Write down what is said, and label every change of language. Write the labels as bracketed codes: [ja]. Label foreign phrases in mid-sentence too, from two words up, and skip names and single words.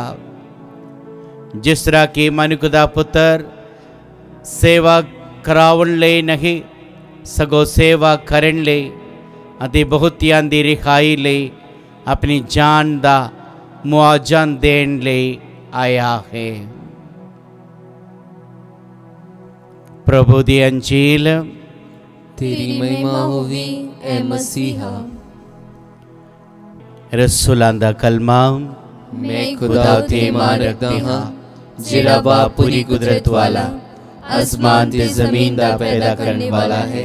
[pa] ਜਿਸ ਤਰ੍ਹਾਂ ਕਿ ਮਨੁੱਖ ਦਾ ਪੁੱਤਰ ਸੇਵਾ ਕਰਾਉਣ ਲਈ ਨਹੀਂ, ਸਗੋਂ ਸੇਵਾ ਕਰਨ ਲਈ ਅਤੇ ਬਹੁਤਿਆਂ ਦੀ ਰਿਹਾਈ ਲਈ ਆਪਣੀ ਜਾਨ ਦਾ ਮੁਆਵਜ਼ਾ ਦੇਣ ਲਈ ਆਇਆ ਹੈ। ਪ੍ਰਭੂ ਦੀ ਅੰਜੀਲ। ਤੇਰੀ ਮਹਿਮਾ ਹੋਵੀ ਏ ਮਸੀਹਾ। ਰਸੂਲਾਂ ਦਾ ਕਲਮਾ। ਮੈਂ ਖ਼ੁਦਾ ਤੇ ਈਮਾਨ ਰੱਖਦਾ ਹਾਂ ਜਿਹੜਾ ਬਾਪ ਪੂਰੀ ਕੁਦਰਤ ਵਾਲਾ ਆਸਮਾਨ ਤੇ ਜ਼ਮੀਨ ਦਾ ਪੈਦਾ ਕਰਨੇ ਵਾਲਾ ਹੈ।